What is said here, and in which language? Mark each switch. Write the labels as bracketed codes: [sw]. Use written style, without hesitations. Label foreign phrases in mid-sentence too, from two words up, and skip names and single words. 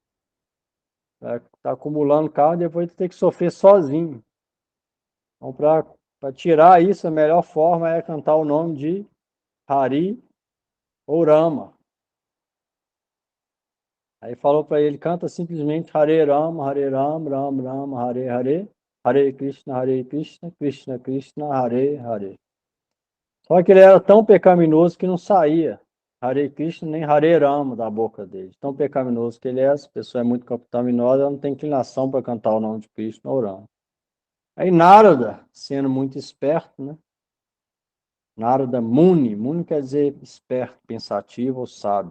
[pt] Tá acumulando carro e depois tu tem que sofrer sozinho. Então, para tirar isso, a melhor forma é cantar o nome de Hari ou Rama. Aí falou para ele, canta simplesmente Hare Rama, Hare Rama, Rama Rama, Hare Hare, Hare Krishna, Krishna Krishna, Hare Hare. Só que ele era tão pecaminoso que não saía Hare Krishna nem Hare Rama da boca dele. Tão pecaminoso que ele é, se a pessoa é muito pecaminosa, ela não tem inclinação para cantar o nome de Krishna ou Rama. Aí Narada, sendo muito esperto, né? Narada Muni, Muni quer dizer esperto, pensativo ou sábio.